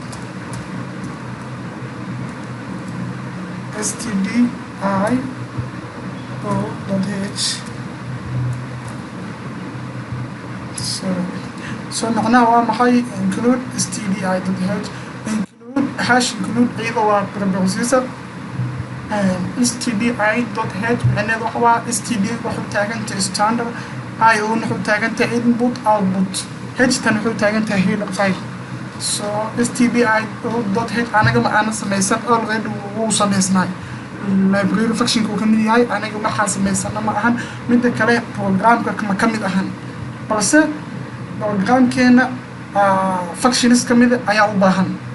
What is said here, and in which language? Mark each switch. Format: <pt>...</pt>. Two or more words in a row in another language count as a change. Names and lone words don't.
<so>stdi o.h so macnaha waa maxay include stdi.h include hash include iyada waa preprocessor stdi.h macnaheedu waxa waa std wuxuu taagantahay standard I own wuxuu taagantahay</so> <en>input output</en> <so>h tan wuxuu taagantahay</so> <en>header file</en> <so>so stdi.h anaga ma aan samaysan already wuu samaysnay</so> <en>library function</en> <so>ku kamid yahay anaga waxa samaysana ma ahan mid kale programka kama kamid ahan balse programkeena functions kamid ayaa u baahan</so>